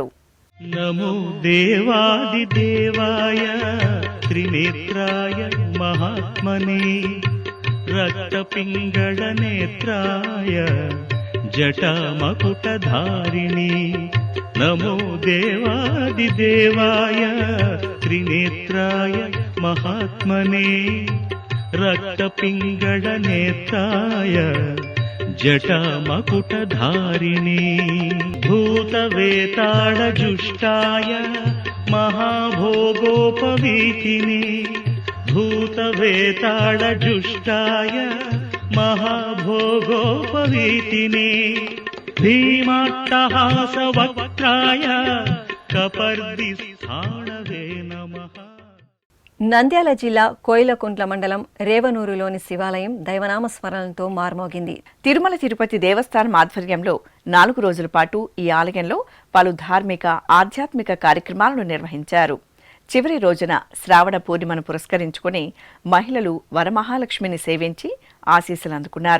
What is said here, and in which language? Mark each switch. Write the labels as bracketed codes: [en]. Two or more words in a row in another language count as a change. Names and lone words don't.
[sa] నమో దేవాది దేవాయ త్రినేత్రాయ మహాత్మనే రక్తపింగళ నేత్రాయ జటామకుటధారిణి. నమో దేవాది దేవాయ త్రినేత్రాయ మహాత్మనే రక్తపింగళ నేత్రాయ जटामकुटधारिणे भूतवेताळजुष्टाय महाभोगोपवीतिने भूतवेताळजुष्टाय महाभोगोपवीतिने भीमाट्टहासवक्त्राय कपर्दिस्थाणवे नमः। [te] నంద్యాల జిల్లా కోయిలకుంట్ల మండలం రేవనూరులోని శివాలయం దైవనామ స్మరణలతో మార్మోగింది. తిరుమల తిరుపతి దేవస్థానం ఆధ్వర్యంలో 4 రోజుల పాటు ఈ ఆలయంలో పలు ధార్మిక ఆధ్యాత్మిక కార్యక్రమాలను నిర్వహించారు. చివరి రోజున శ్రావణ పూర్ణిమను పురస్కరించుకుని మహిళలు వరమహాలక్ష్మిని సేవించి ఆశీస్సులు అందుకున్నారు.